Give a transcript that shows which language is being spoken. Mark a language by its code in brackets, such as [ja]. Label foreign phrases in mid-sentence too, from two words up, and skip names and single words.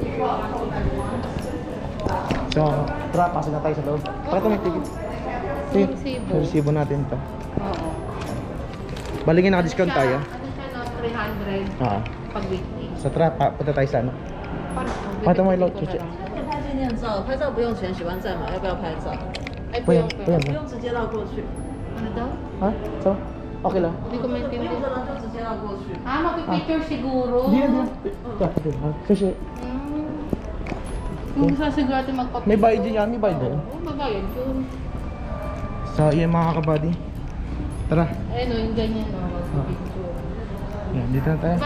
[tl] So, tara, pasok na tayo sa loob. Pakita mo yung ticket. Sige, Resibo. yung resibo natin ito. Oo. Baligin naka-discount tayo. Ano siya no? 300 Oo. pag weekday. So tara, punta tayo sa ano. Paano? Pakita mo yung load, sushi. [zh] 拍纪念照，拍照不用钱，喜欢在吗？要不要拍照？ [tl] Ay, Pwede, puyong. pwede. [zh] 不用直接绕过去， [tl] Ano daw? Ha? So, okay lang. Hindi ko maintindihan. [zh] 不用的就直接绕过去。 [tl] Ah, magpipicture siguro. Hindi na, hindi na. Sushi. Kung sasiguro natin magpapicture. May bayad din yan, may bayad din. Oo, mabayad yun. So, yan mga kabady. Tara. Ayun o, yung ganyan o, magpipicture. Yan, dito na tayo.